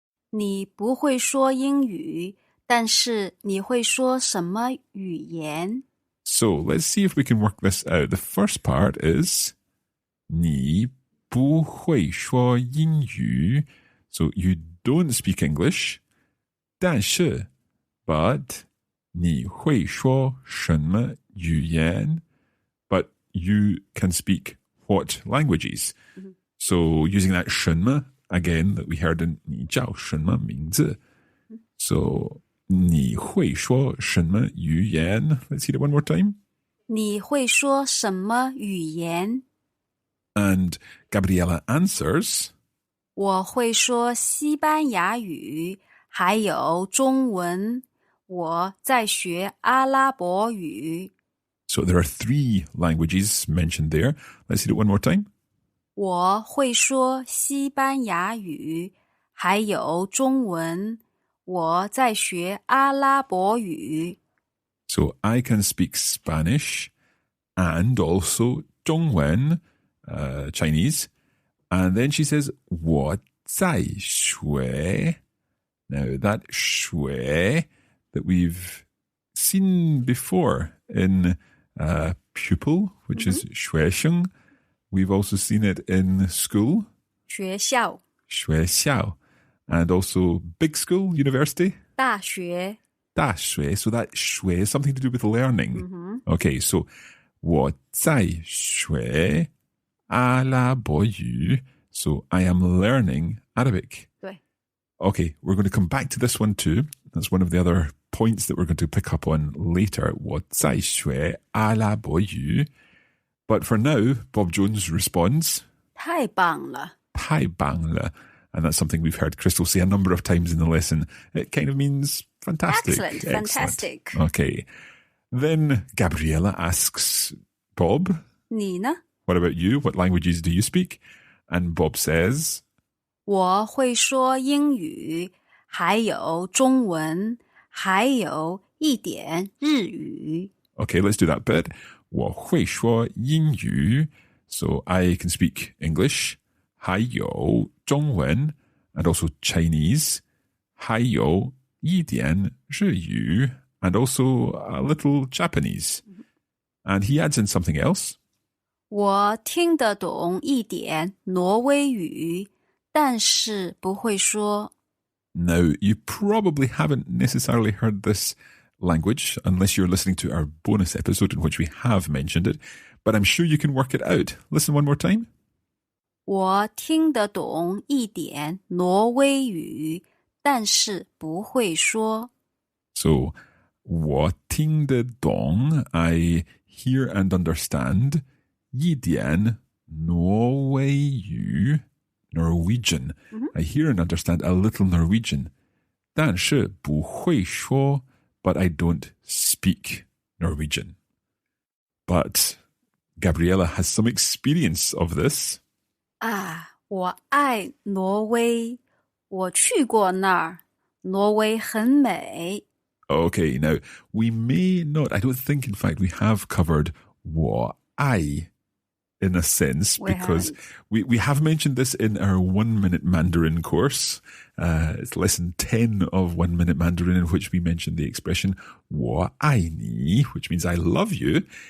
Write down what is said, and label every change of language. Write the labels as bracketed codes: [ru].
[zh] 你不会说英语，但是你会说什么语言？ [en] so let's see if we can work this out. The first part is [zh] 你不会说英语. [en] So you don't speak English. [zh] 但是 [en] but [zh] 你会说什么语言? [en] But you can speak what languages? Mm-hmm. So using that 什么 again that we heard in [zh] 你叫什么名字? [en] So [zh] 你会说什么语言? [en] Let's hear it one more time. [zh] 你会说什么语言？ [en] And Gabriella answers, [zh] 我会说西班牙语，还有中文。我在学阿拉伯语。 [en] so there are 3 languages mentioned there. Let's hear it one more time. [zh] 我会说西班牙语，还有中文。我在学阿拉伯语。 [en] So I can speak Spanish and also 中文, Chinese. And then she says, [zh] 我在学. [en] Now that 学 that we've seen before in pupil, which is 学生. We've also seen it in school, [zh] 学校 [en] 学校, and also big school, university, [zh] 大学大学. [en] So that 学 is something to do with learning. Okay, so [zh] 我在学阿拉伯语. [en] So I am learning Arabic. [zh] 对 [en] Okay, we're going to come back to this one too. That's one of the other points that we're going to pick up on later. [zh] 我在学阿拉伯语. [en] But for now, Bob Jones responds, [zh] 太棒了。太棒了. [en] And that's something we've heard Crystal say a number of times in the lesson. It kind of means fantastic. Excellent, fantastic. Okay. Then Gabriella asks Bob, [zh] 你呢？ [en] what about you? What languages do you speak? And Bob says, [zh] 我会说英语，还有中文，还有一点日语。 [en] okay, let's do that bit. [zh] 我会说英语. [en] So I can speak English. [zh] 还有中文 [en] and also Chinese. [zh] 还有一点日语 [en] and also a little Japanese. And he adds in something else. [zh] 我听得懂一点挪威语，但是不会说。 [en] Now, you probably haven't necessarily heard this language unless you're listening to our bonus episode in which we have mentioned it, but I'm sure you can work it out. Listen one more time. [zh] 我听得懂一点挪威语，但是不会说。 [en] So, [zh] 我听得懂, [en] I hear and understand, [zh] 一点挪威语, [en] Norwegian. I hear and understand a little Norwegian. [zh] 但是不会说, [en] but I don't speak Norwegian. But Gabriella has some experience of this. [zh] 啊，我爱挪威，我去过那儿，挪威很美。 [en] Okay, now, we may not, I don't think, in fact, we have covered [zh] 我爱 [en] in a sense, because we have mentioned this in our 1 minute Mandarin course. It's lesson 10 of 1 minute Mandarin, in which we mentioned the expression [zh] 我爱你, [en] which means I love you.